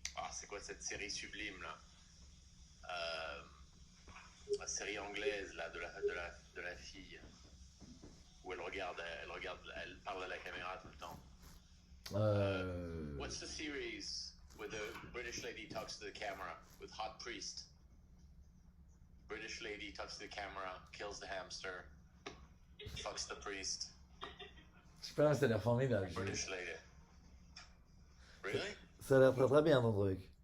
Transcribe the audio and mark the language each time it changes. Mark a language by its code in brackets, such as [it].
[fr] C'est quoi cette série sublime là? La série anglaise là de la fille où elle parle à la caméra tout le temps. Euh, [en] What's the series where the British lady talks to the camera with Hot Priest? British lady talks to the camera, kills the hamster, fucks the priest. [fr] je sais pas, ça a l'air formidable. [en] British lady. Really? [fr] Ça a l'air très très bien ton truc.